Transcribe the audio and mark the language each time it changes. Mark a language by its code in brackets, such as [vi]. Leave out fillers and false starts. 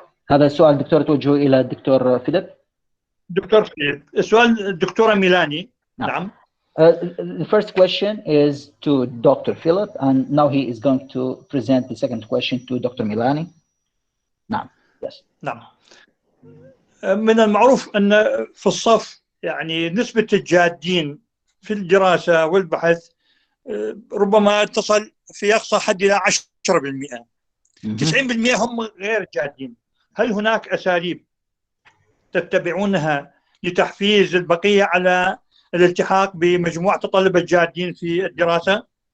[ar] هذا السؤال دكتور توجهه إلى الدكتور فيليب. دكتور فيليب، السؤال الدكتورة ميلاني. نعم. [en] The first question is to Dr. Philip, and now he is going to present the second question to Dr. Milani. [ar] نعم. [en] Yes. [ar] نعم. من المعروف أن في الصف يعني نسبة الجادين في الدراسة والبحث ربما تصل في أقصى حد إلى 10%. 90% هم غير جادين. هل هناك أساليب تتبعونها لتحفيز البقية على الالتحاق بمجموعة الطلبة الجادين في الدراسة؟